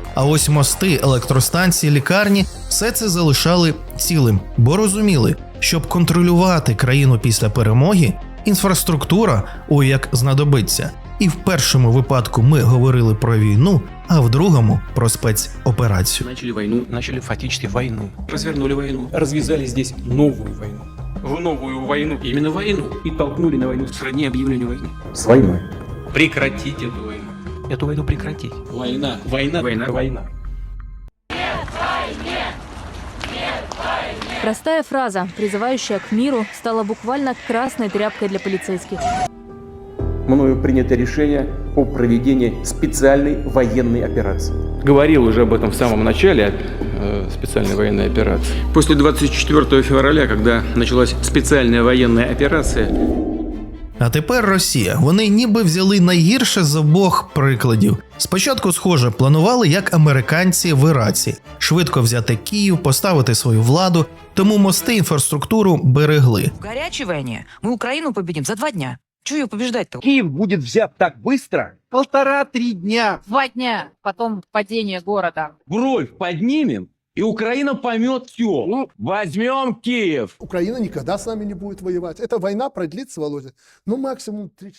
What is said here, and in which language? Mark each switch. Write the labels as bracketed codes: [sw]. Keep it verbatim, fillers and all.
[uk] А ось мости, електростанції, лікарні – все це залишали цілим, бо розуміли, щоб контролювати країну після перемоги, інфраструктура ой як знадобиться. І в першому випадку ми говорили про війну, а в другому – про спецоперацію. [ru] Начали войну, начали фактически войну. Развернули войну, развязали здесь новую войну. В новую войну, именно войну. И толкнули на войну сродни объявлению войны. С войной. Прекратить эту войну. Эту войну прекратить. Война, война, война, война. Простая фраза, призывающая к миру, стала буквально красной тряпкой для полицейских. Мною принято решение о проведении специальной военной операции. Говорил уже об этом в самом начале, э, специальной военной операции. После двадцять четвертого февраля, когда началась специальная военная операция. [uk] А тепер Росія. Вони ніби взяли найгірше з обох прикладів. Спочатку, схоже, планували, як американці в Іраці. Швидко взяти Київ, поставити свою владу, тому мости, інфраструктуру берегли. В гарячій війні ми Україну побідемо за два дня. [ru] Чего ее побеждать-то? Киев будет взят так быстро? Полтора-три дня. Два дня. Потом падение города. Бровь поднимем, и Украина поймет все. Ну, возьмем Киев. Украина никогда с нами не будет воевать. Эта война продлится, Володя, ну максимум три...